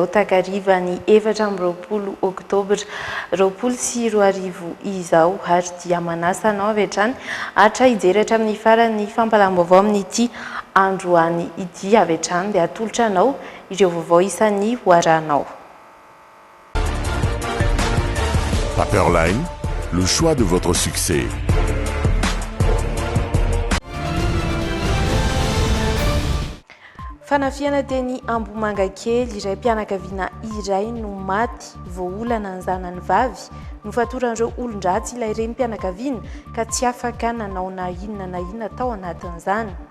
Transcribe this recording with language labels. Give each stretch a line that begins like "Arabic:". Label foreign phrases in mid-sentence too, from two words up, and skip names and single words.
Malagasy: takariva ny 4 oktobra 2024 izao ary dia manasa anao avy hatrany hatra hijery hatramin'ny farany fampalam-baovao amin'ity androany ity avy hatrany dia atolotra anao ireo vaovao isan'ny hoaranao.
French: Paperline, le choix de votre succès.
Malagasy: Fanafiana teny Ambomanga kely iray mpianakaviana iray no maty voaolana ny zanany vavy nofatoran'ireo olon-dratsy ilay reny mpianakaviana ka tsy afaka nanao na inona tao anatin'izany.